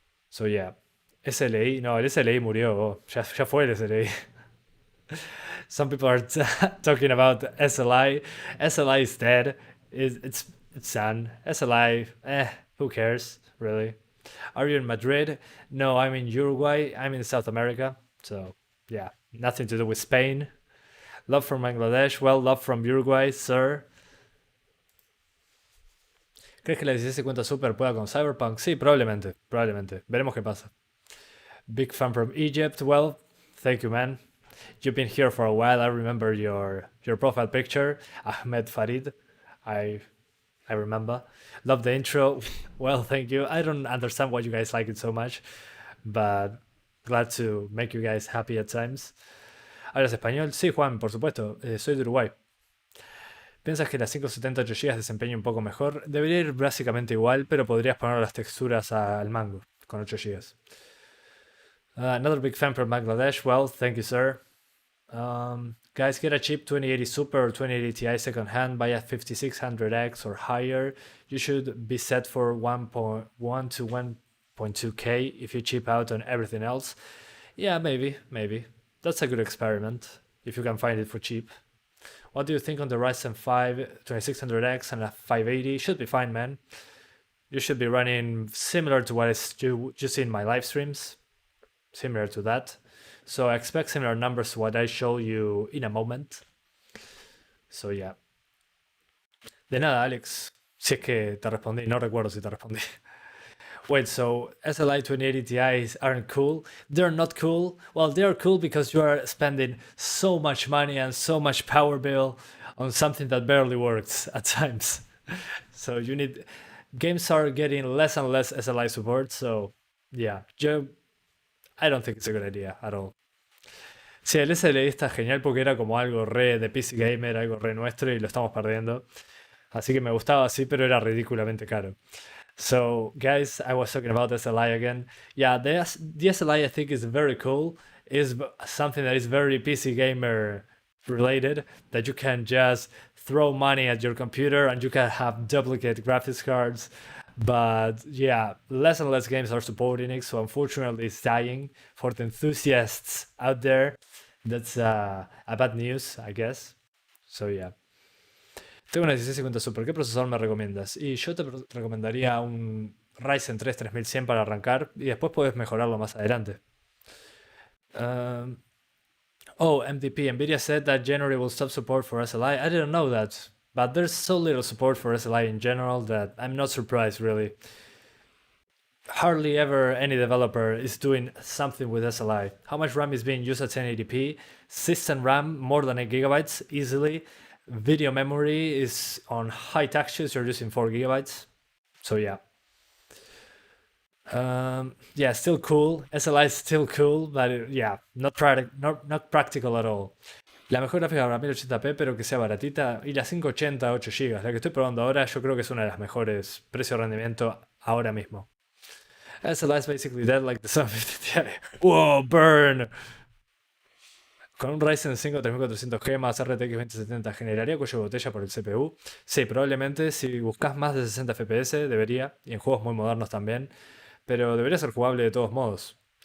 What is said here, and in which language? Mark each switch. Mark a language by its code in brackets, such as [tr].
[en] So yeah, [es] SLI, no, el SLI murió, ya fue el SLI. [en] Some people are talking about SLI. SLI is dead. It's done. SLI, who cares, really? Are you in Madrid? No, I'm in Uruguay. I'm in South America. So, yeah, nothing to do with Spain. Love from Bangladesh. Well, love from Uruguay, sir. [es] ¿Crees que la 1650 Super pueda con Cyberpunk? Sí, probablemente. Veremos qué pasa. [en] Big fan from Egypt. Well, thank you, man. You've been here for a while. I remember your profile picture, Ahmed Farid. I remember. Love the intro. Well, thank you. I don't understand why you guys like it so much, but glad to make you guys happy at times. [es] ¿Hablas español? Sí, Juan, por supuesto. Soy de Uruguay. ¿Piensas que las 570 8 GB desempeña un poco mejor? Debería ir básicamente igual, pero podrías poner las texturas al mango con 8 GB. [en] Another big fan from Bangladesh. Well, thank you, sir. Guys, get a cheap 2080 Super or 2080 Ti second hand, buy a 5600X or higher. You should be set for 1.1 to 1.2K if you cheap out on everything else. Yeah, maybe. That's a good experiment, if you can find it for cheap. What do you think on the Ryzen 5 2600X and a 580? Should be fine, man. You should be running similar to what you see in my live streams. Similar to that. So I expect similar numbers to what I show you in a moment. So yeah. [es] De nada, Alex. Si es que te respondí, no recuerdo si te respondí. [en] Wait, so SLI 2080 Ti's aren't cool? They're not cool? Well, they're cool because you are spending so much money and so much power bill on something that barely works at times. So you need... Games are getting less and less SLI support, so yeah. I don't think it's a good idea at all. [es] Sí, el SLI está genial porque era como algo re de PC Gamer, algo re nuestro y lo estamos perdiendo. Así que me gustaba así, pero era ridículamente caro. [en] So, guys, I was talking about SLI again. Yeah, the SLI I think is very cool. Is something that is very PC Gamer related, that you can just throw money at your computer and you can have duplicate graphics cards. But yeah, less and less games are supporting it, so unfortunately it's dying. For the enthusiasts out there, that's a bad news, I guess. So yeah. [es] Tengo una 1650 Super, ¿qué procesador me recomiendas? Y yo te recomendaría un Ryzen 3 3100 para arrancar y después puedes mejorarlo más adelante. [en] MDP, Nvidia said that January will stop support for SLI. I didn't know that. But there's so little support for SLI in general that I'm not surprised, really. hardly ever any developer is doing something with SLI. How much RAM is being used at 1080p? System RAM, more than 8 gigabytes easily. Video memory is on high textures, you're using 4 gigabytes. So yeah. Yeah, still cool. SLI is still cool, but yeah, not practical at all. [es] La mejor gráfica para 1080p, pero que sea baratita. Y la 580, 8 GB. La que estoy probando ahora, yo creo que es una de las mejores precio-rendimiento ahora mismo. [en] SLI is basically dead like the 750 Ti. ¡Wow! ¡Burn! [es] Con un Ryzen 5 3400G más RTX 2070, ¿generaría cuello de botella por el CPU? Sí, probablemente. Si buscas más de 60 FPS, debería. Y en juegos muy modernos también. Pero debería ser jugable de todos modos.